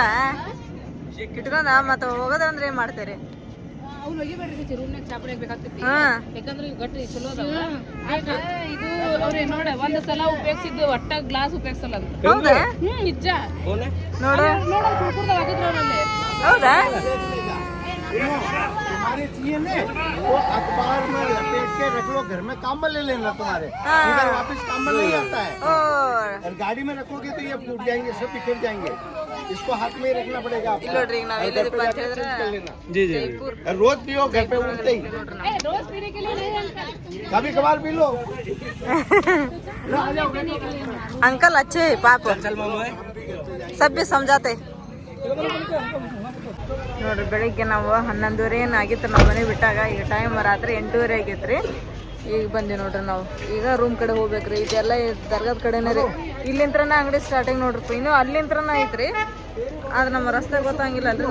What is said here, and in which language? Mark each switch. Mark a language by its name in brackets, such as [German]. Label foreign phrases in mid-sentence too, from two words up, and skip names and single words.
[Kannada] ಇಟ್ಕೊಂಡ ಮತ್ತ ಹೋಗೋದಂದ್ರೆ ಏನ್ ಮಾಡ್ತೇರಿ? ಯಾಕಂದ್ರೆ ಗಟ್ಟಿ ಚಲೋ ಇದು ಅವ್ರೆ ನೋಡ ಒಂದ್ ಸಲ ಉಪಯೋಗಿಸಿದ್ದು ಒಟ್ಟ ಗ್ಲಾಸ್ ಉಪಯೋಗಿಸಲ್ಲ ಅಂತ. ಹೌದಾ? ನಿಜ ನೋಡ ನೋಡ ಹೌದಾ? [Hindi] तुम्हारे चाहिए ना वो अखबार में लपेट के रख लो, घर में कंबल ले लेना तुम्हारे। इधर वापस कंबल नहीं आता है और गाड़ी में रखोगे तो ये फूट जाएंगे, सब बिखर जाएंगे। इसको हाथ में ही रखना पड़ेगा आपको। [Kannada] ನೋಡ್ರಿ ನಾವ್ ಎಲ್ಲಿದೀಪ ಅಂತ ಹೇಳಿದ್ರೆ [Hindi] रोज पियो घर पे उठते ही, रोज पीने के लिए नहीं अंकल, कभी कभार पी लो। अंकल अच्छे है पाप, सब भी समझाते. [Kannada] ನೋಡ್ರಿ ಬೆಳಿಗ್ಗೆ ನಾವು 11:30 ಏನಾಗಿತ್ತು ನಮ್ಮ ಮನೆ ಬಿಟ್ಟಾಗ. ಈಗ ಟೈಮ್ ರಾತ್ರಿ 8:30 ಆಗೈತ್ರಿ. ಈಗ ಬಂದಿ ನೋಡ್ರಿ ನಾವು. ಈಗ ರೂಮ್ ಕಡೆ ಹೋಗ್ಬೇಕ್ರಿ. ಇದೆಲ್ಲ ದರ್ಗಾದ ಕಡೆನೇ ರೀ. ಇಲ್ಲಿಂತ್ರನ ಅಂಗಡಿ ಸ್ಟಾರ್ಟಿಂಗ್ ನೋಡ್ರಿ. ಇನ್ನೂ ಅಲ್ಲಿಂತ್ರನ ಐತ್ರಿ. ಆದ್ರೆ ನಮ್ಮ ರಸ್ತೆ ಗೊತ್ತಾಗಿಲ್ಲ ಅಲ್ರಿ.